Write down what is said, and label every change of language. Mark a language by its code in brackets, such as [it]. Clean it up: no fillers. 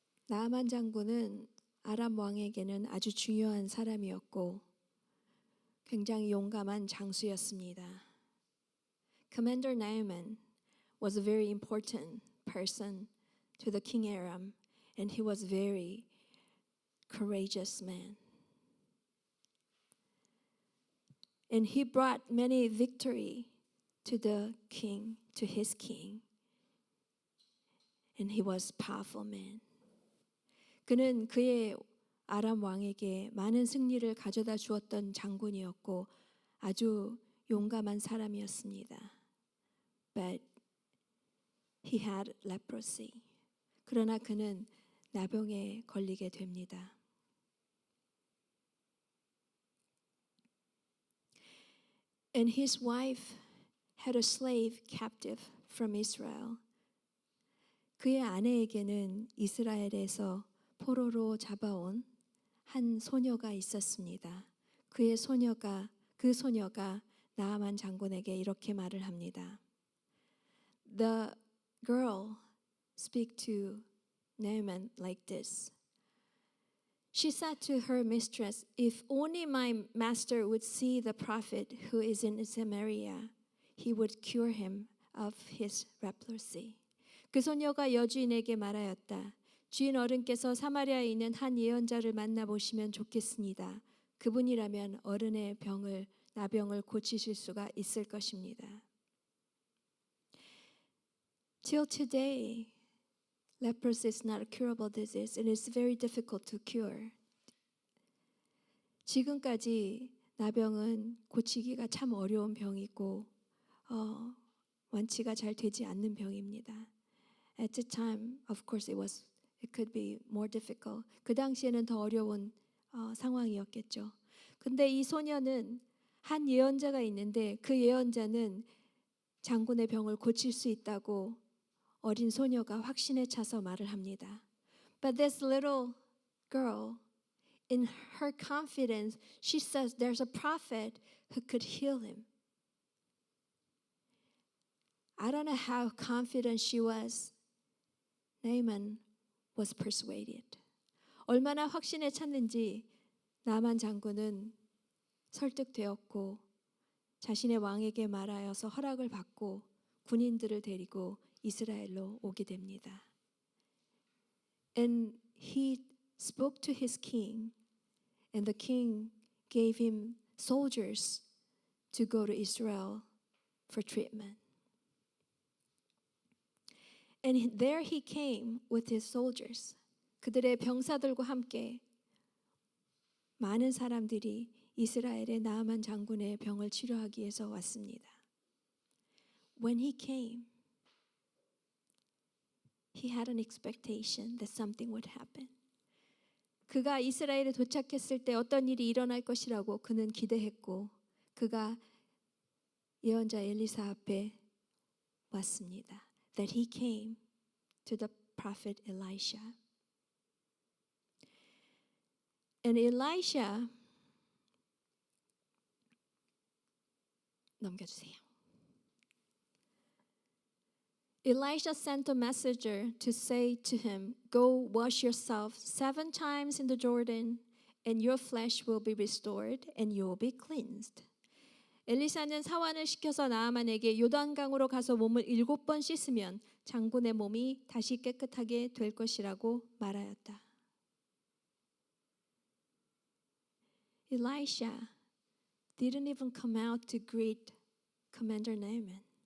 [ko] 나아만 장군은 아람 왕에게는 아주 중요한 사람이었고 굉장히 용감한 장수였습니다. [en] Commander Naaman was a very important person to the King Aram, and he was a very courageous man. And he brought many victory to the king, to his king. And he was a powerful man. [ko] 그는 그의 아람 왕에게 많은 승리를 가져다 주었던 장군이었고 아주 용감한 사람이었습니다. [en] But he had leprosy. [ko] 그러나 그는 나병에 걸리게 됩니다. [en] And his wife had a slave captive from Israel. [ko] 그의 아내에게는 이스라엘에서 포로로 잡아온 한 소녀가 있었습니다. 그 소녀가 나아만 장군에게 이렇게 말을 합니다. [en] The girl speak to Naaman like this. She said to her mistress, "If only my master would see the prophet who is in Samaria, he would cure him of his leprosy." [ko] 그 소녀가 여주인에게 말하였다. 주인 어른께서 사마리아에 있는 한 예언자를 만나보시면 좋겠습니다. 그분이라면 어른의 나병을 고치실 수가 있을 것입니다. [en] Till today, leprosy is not a curable disease. It is very difficult to cure. [ko] 지금까지 나병은 고치기가 참 어려운 병이고 완치가 잘 되지 않는 병입니다. [en] At the time, of course, it could be more difficult. [ko] 그 당시에는 더 어려운 상황이었겠죠. 근데 이 소녀는 한 예언자가 있는데 그 예언자는 장군의 병을 고칠 수 있다고 어린 소녀가 확신에 차서 말을 합니다. [en] But this little girl, in her confidence, she says there's a prophet who could heal him. I don't know how confident she was. Naaman was persuaded. [ko] 얼마나 확신에 찼는지 나만 장군은 설득되었고 자신의 왕에게 말하여서 허락을 받고 군인들을 데리고 이스라엘로 오게 됩니다. [en] And he spoke to his king, and the king gave him soldiers to go to Israel for treatment. And there he came with his soldiers. [ko] 그들의 병사들과 함께 많은 사람들이 이스라엘의 나아만 장군의 병을 치료하기 위해서 왔습니다. [en] When he came, he had an expectation that something would happen. [ko] 그가 이스라엘에 도착했을 때 어떤 일이 일어날 것이라고 그는 기대했고 그가 예언자 엘리사 앞에 왔습니다. [en] That he came to the prophet Elisha. And Elisha [ko] 넘겨주세요. [en] Elisha sent a messenger to say to him, "Go wash yourself 7 times in the Jordan, and your flesh will be restored, and you will be cleansed." [ko] 엘리사는 사환을 시켜서 나아만에게 요단강으로 가서 몸을 7번 씻으면 장군의 몸이 다시 깨끗하게 될 것이라고 말하였다. [en] Elisha didn't even come out to greet Commander Naaman.